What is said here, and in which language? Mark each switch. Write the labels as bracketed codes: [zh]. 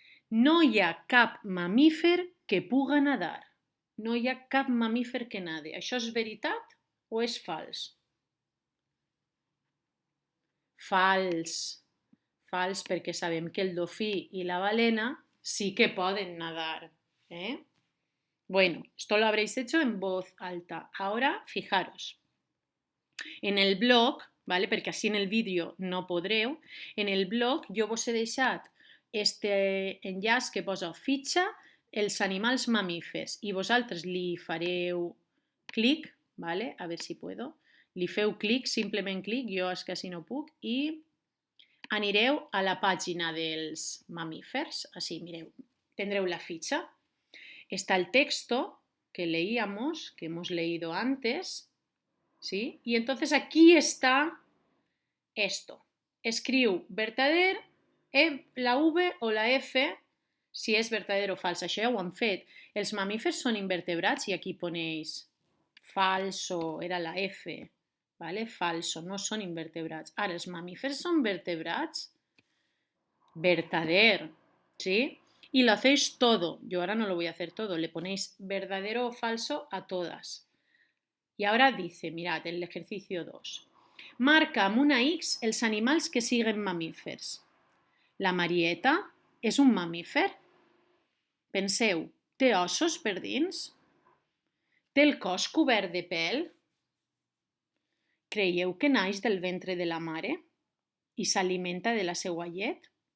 [ca] No hi ha cap mamífer que puga nadar. No hi ha cap mamífer que nade. Això és veritat o és fals? Fals. Fals, perquè sabem que el dofí i la balena sí que poden nadar. [es] Bueno, esto lo habréis hecho en voz alta. Ahora, fijaros. En el blog, ¿vale? [ca] Perquè així en el vídeo no podreu, en el blog jo vos he deixat este enllaç que posa fitxa els animals mamífers i vosaltres li fareu clic, ¿vale? A veure [es] si puedo. [ca] Li feu clic, simplement clic, jo és que així no puc, i anireu a la pàgina dels mamífers, així, mireu, tindreu la fitxa. [es] está el texto que leíamos, que hemos leído antes, ¿sí? Y entonces aquí está esto. [ca] Escriu verdader, la V o la F, si és verdader o fals. Això ja ho han fet. Els mamífers són invertebrats i [es] aquí ponéis falso, [ca] era la F, ¿vale? Falso, no són invertebrats. Ara, els mamífers són vertebrats? Verdader, [es] ¿sí? Y lo hacéis todo. Yo ahora no lo voy a hacer todo. Le ponéis verdadero o falso a todas. Y ahora dice, mirad, el ejercicio 2. [ca] Marca amb una X els animals que siguen mamífers. La Marieta és un mamífer? Penseu, té ossos per dins? Té el cos cobert de pèl? Creieu que naix del ventre de la mare i s'alimenta de la seua llet?